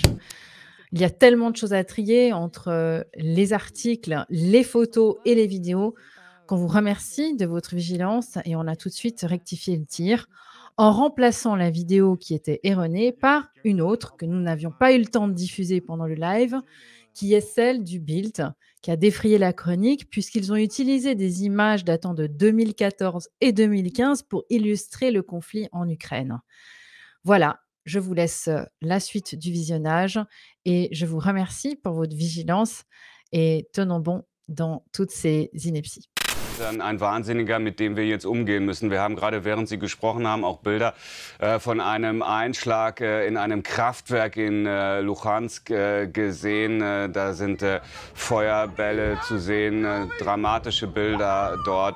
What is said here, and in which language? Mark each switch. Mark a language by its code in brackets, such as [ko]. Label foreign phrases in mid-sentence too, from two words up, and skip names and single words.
[fr] Il y a tellement de choses à trier entre les articles, les photos et les vidéos qu'on vous remercie de votre vigilance et on a tout de suite rectifié le tir en remplaçant la vidéo qui était erronée par une autre que nous n'avions pas eu le temps de diffuser pendant le live, qui est celle du Bild, qui a défrayé la chronique puisqu'ils ont utilisé des images datant de 2014 et 2015 pour illustrer le conflit en Ukraine. Voilà, je vous laisse la suite du visionnage et je vous remercie pour votre vigilance et tenons bon dans toutes ces inepties. [de] Ein Wahnsinniger, mit dem wir jetzt umgehen müssen. Wir haben gerade, während Sie gesprochen haben, auch Bilder von einem Einschlag in einem Kraftwerk in Luhansk gesehen. Da sind Feuerbälle zu sehen, dramatische Bilder dort.